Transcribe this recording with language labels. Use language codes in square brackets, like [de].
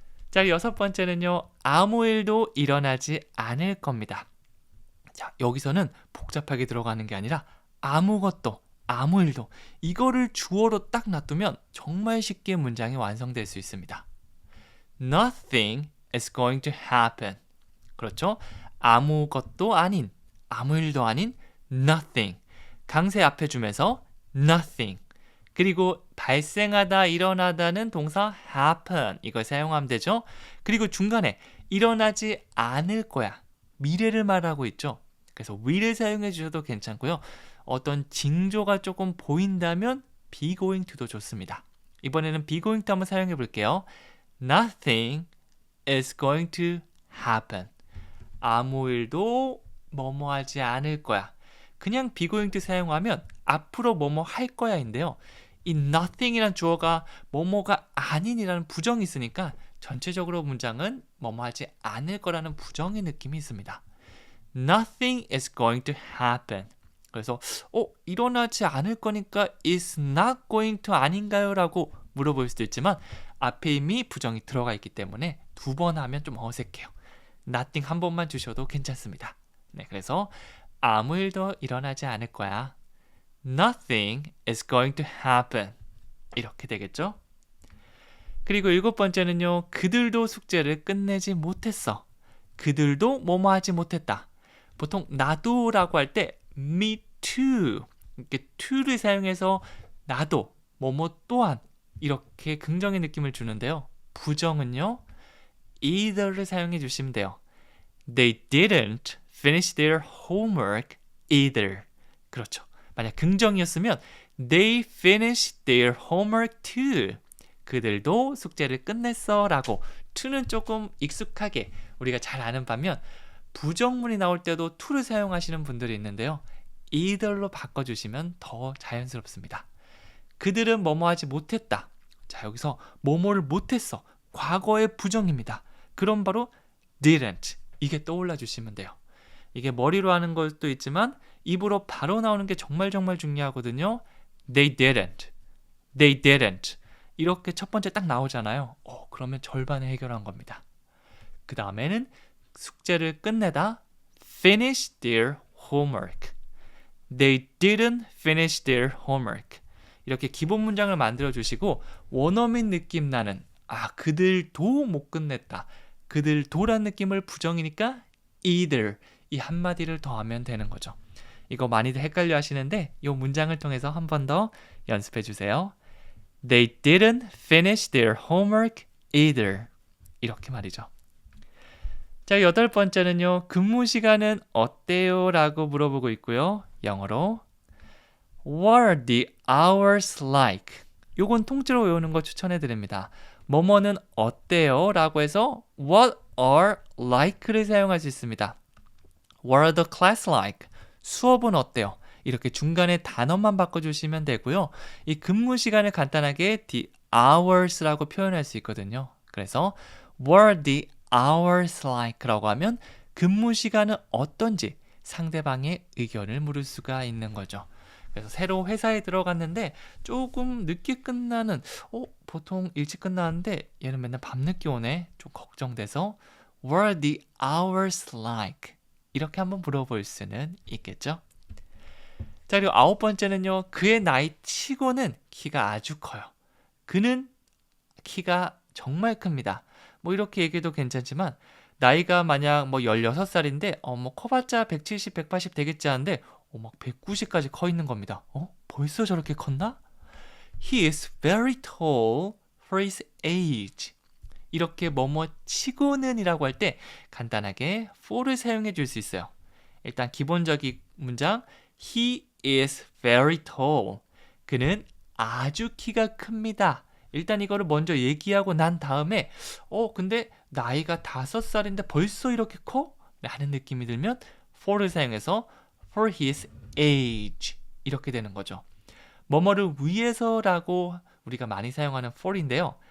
[ko] 자, 여섯 번째는요. 아무 일도 일어나지 않을 겁니다. 자, 여기서는 복잡하게 들어가는 게 아니라 아무것도, 아무 일도 이거를 주어로 딱 놔두면 정말 쉽게 문장이 완성될 수 있습니다. [en] Nothing is going to happen. [ko] 그렇죠? 아무것도 아닌, 아무 일도 아닌 nothing. 강세 앞에 주면서 nothing. 그리고 발생하다, 일어나다는 동사 happen. 이걸 사용하면 되죠. 그리고 중간에 일어나지 않을 거야. 미래를 말하고 있죠. 그래서 will을 사용해 주셔도 괜찮고요. 어떤 징조가 조금 보인다면 be going to도 좋습니다. 이번에는 be going to 한번 사용해 볼게요. [en] Nothing is going to happen. [ko] 아무 일도 뭐뭐 하지 않을 거야. 그냥 be going to 사용하면 앞으로 뭐뭐 할 거야인데요. 이 nothing이란 주어가 뭐뭐가 아닌이라는 부정이 있으니까 전체적으로 문장은 뭐뭐 하지 않을 거라는 부정의 느낌이 있습니다. [en] Nothing is going to happen. [ko] 그래서 일어나지 않을 거니까 [en] is not going to [ko] 아닌가요? 라고 물어볼 수도 있지만 앞에 이미 부정이 들어가 있기 때문에 두 번 하면 좀 어색해요. Nothing 한 번만 주셔도 괜찮습니다. 네, 그래서 아무 일도 일어나지 않을 거야. [en] Nothing is going to happen. [ko] 이렇게 되겠죠? 그리고 일곱 번째는요. 그들도 숙제를 끝내지 못했어. 그들도 뭐뭐 하지 못했다. 보통 나도라고 할 때 [en] me too. [ko] 이렇게 to를 사용해서 나도, 뭐뭐 또한 이렇게 긍정의 느낌을 주는데요. 부정은요. either를 사용해 주시면 돼요. [en] They didn't finish their homework either. [ko] 그렇죠. 만약 긍정이었으면 [en] They finished their homework too. [ko] 그들도 숙제를 끝냈어 라고 to는 조금 익숙하게 우리가 잘 아는 반면 부정문이 나올 때도 to를 사용하시는 분들이 있는데요. either로 바꿔주시면 더 자연스럽습니다. 그들은 뭐뭐 하지 못했다. 자, 여기서 뭐뭐를 못했어. 과거의 부정입니다. 그럼 바로 didn't. 이게 떠올라 주시면 돼요. 이게 머리로 하는 것도 있지만 입으로 바로 나오는 게 정말 중요하거든요. [en] They didn't. They didn't. [ko] 이렇게 첫 번째 딱 나오잖아요. 그러면 절반을 해결한 겁니다. 그 다음에는 숙제를 끝내다 [en] finish their homework. They didn't finish their homework. [ko] 이렇게 기본 문장을 만들어 주시고 원어민 느낌 나는 그들도 못 끝냈다. 그들도란 느낌을 부정이니까 either 이 한마디를 더하면 되는 거죠. 이거 많이들 헷갈려 하시는데 이 문장을 통해서 한 번 더 연습해 주세요. [en] They didn't finish their homework either. [ko] 이렇게 말이죠. 자, 8번째는요. 근무 시간은 어때요? 라고 물어보고 있고요. [en] 영어로 What are the hours like? [ko] 요건 통째로 외우는 거 추천해 드립니다. 뭐뭐는 어때요? 라고 해서 [en] What are like [ko] 를 사용할 수 있습니다. [en] What are the class like? [ko] 수업은 어때요? 이렇게 중간에 단어만 바꿔주시면 되고요. 이 근무 시간을 간단하게 [en] the hours [ko] 라고 표현할 수 있거든요. [en] 그래서 What are the hours like? [ko] 라고 하면 근무 시간은 어떤지 상대방의 의견을 물을 수가 있는 거죠. 그래서 새로 회사에 들어갔는데 조금 늦게 끝나는 보통 일찍 끝나는데 얘는 맨날 밤늦게 오네. 좀 걱정돼서 [en] What are the hours like? [ko] 이렇게 한번 물어볼 수는 있겠죠. 자, 그리고 9번째는요. 그의 나이 치고는 키가 아주 커요. 그는 키가 정말 큽니다. 뭐 이렇게 얘기해도 괜찮지만 나이가 만약 16살인데 커봤자 170, 180 되겠지 하는데 막 190까지 커 있는 겁니다. 벌써 저렇게 컸나? [en] He is very tall for his age. [ko] 이렇게 뭐뭐 치고는 이라고 할 때 간단하게 for를 사용해 줄 수 있어요. 일단 기본적인 문장 [en] He is very tall. [ko] 그는 아주 키가 큽니다. 일단 이거를 먼저 얘기하고 난 다음에 근데 나이가 5살인데 벌써 이렇게 커? 라는 느낌이 들면 for를 사용해서 [en] for his age [ko] 이렇게 되는 거죠. 뭐뭐를 위해서라고 우리가 많이 사용하는 for인데요.